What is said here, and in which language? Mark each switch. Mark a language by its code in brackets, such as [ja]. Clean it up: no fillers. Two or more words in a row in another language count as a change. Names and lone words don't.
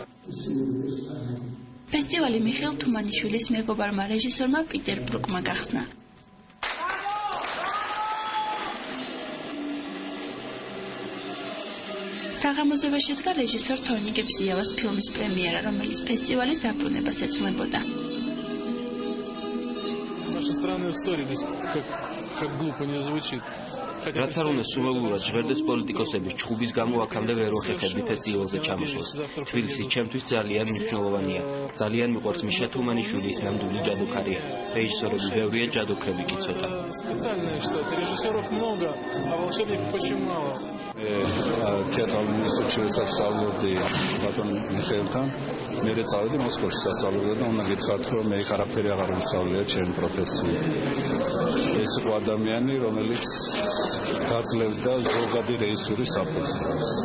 [ka] ფესტივალი მიხეილ თუმანიშვილის მეგობარმა რეჟისორმა პიტერ ბრუკმა გახსნა. საღამოზე შედგა რეჟისორ თორნიკ ბზიევას ფილმის პრემიერა, რომელიც ფესტივალის დაბრუნებას ეძღვნებოდა. [ru] Наши страны ссорились, как глупо не звучит. [ka] რაც არ უნდა სულელურად ჟღერდეს პოლიტიკოსების ჩხუბის გამო აქამდე ვერ ვახერხებდი ფესტივალზე ჩამოსვლას. თბილისი ჩემთვის ძალიან მნიშვნელოვანია. ძალიან მიყვარს მიშა თუმანიშვილის ნამდვილი ჯადოქარია. რეჟისორები ბევრია, ჯადოქრები კი ცოტა. [ru] Специальное что-то. Режиссеров много, а волшебников очень мало. [ka] თეატრალური ინსტიტუტში სასწავლობდი ბატონ მიხეილთან. მე წავედი მოსკოვში სასწავლებლად და უნდა გითხრათ, რომ მე არაფერი აღარ ვისწავლია ჩემი პროფესიით. ეს იყო ადამიანი, რომელიც გაძლევდა ზოგადი რეჟისურის საფუძველს.